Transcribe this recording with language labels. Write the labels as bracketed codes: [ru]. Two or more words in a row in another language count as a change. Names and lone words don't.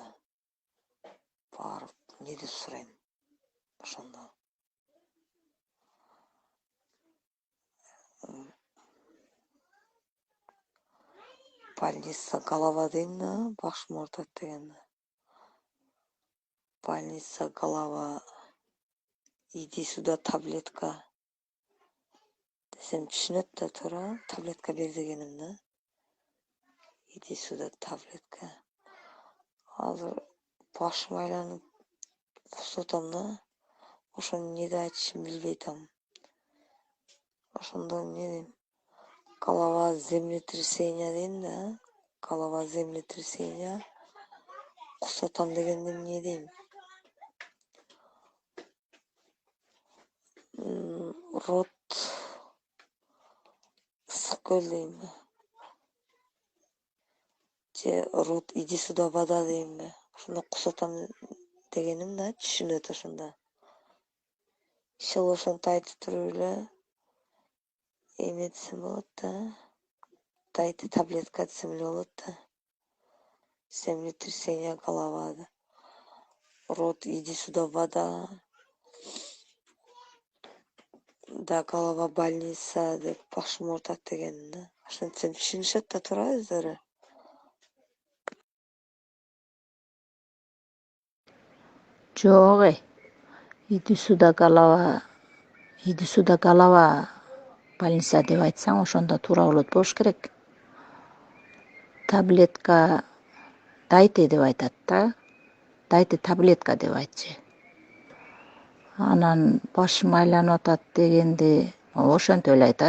[ky] Барып не деп сурайм ошондо. [ru] Больница голова [ky] дейм да, башым оорутат дегенде. [ru] Больница голова, иди сюда таблетка [ky] десем түшүнөт да туура, таблетка бер дегеним да. [ru] Иди сюда таблетка. [ky] Азыр башым айланып кусуп атам да. Ошону не деп айтышымды билбей атам. Ошондо не дейм? [ru] Голова землетрясение [ky] дейм да. [ru] Голова землетрясение. [ky] Кусуп атам дегенде не дейм? Рот ысык көл дейм. Же [ru] рот иди сюда вода [ky] дейм. Ошондо кусуп атам дегеним да, түшүнөт ошондо. Иши ошентип айтып туруп эле эме десем болот да. [ru] Дайте таблетка [ky] десем эле болот да. [ru] Землетрясение голова. Рот иди сюда вода. [ky] Да, [ru] голова больница [ky] деп башым оорутат дегеним да. Ошентсем түшүнүшөт да туура өздөрү. Жок [ru] иди сюда голова больница [ky] деп айтсаң ошондо туура болот болуш керек. [ru] Таблетка дайте [ky] деп айтат да. [ru] Дайте таблетка [ky] деп айтчы. Анан башым айланып атат дегенде ошентип эле айтат.